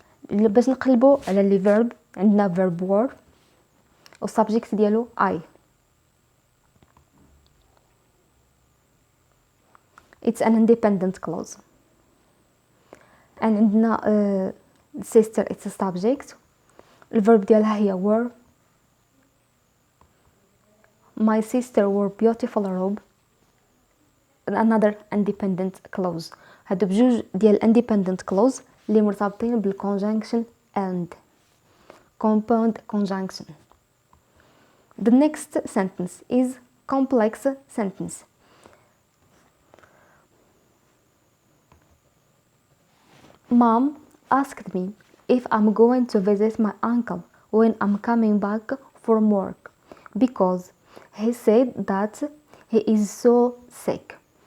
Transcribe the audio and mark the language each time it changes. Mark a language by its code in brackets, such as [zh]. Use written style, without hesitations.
[ar] باش نقلبوا على اللي verb عندنا verb wore و subject ديالو I. [en] it's an independent clause. and [ar] عندنا [en] sister it's a subject. [ar] الverb ديالها هي wore. [en] my sister wore beautiful robe. another independent clause. [ar] هادو بجوج ديال independent clause اللي مرتبطين بالconjunction and. [en] compound conjunction. The next sentence is complex sentence. Mom asked me if I'm going to visit my uncle when I'm coming back from work because he said that he is so sick.